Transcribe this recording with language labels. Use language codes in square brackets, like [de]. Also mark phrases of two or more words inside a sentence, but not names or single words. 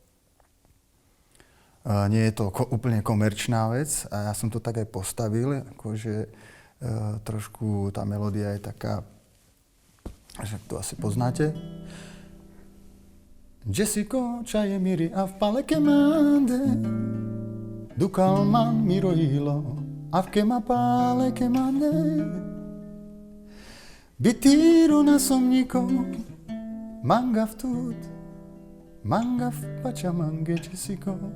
[sk] Nie je to úplne komerčná vec a ja som to tak aj postavil, akože trošku tá melódia je taká, že to asi poznáte. [rom] Jessico, čaje miri a v paleke mande, dukalman miroilo a v kema paleke mande. Bitiro na somniko, manga v tut, manga v pačamange, Jessico.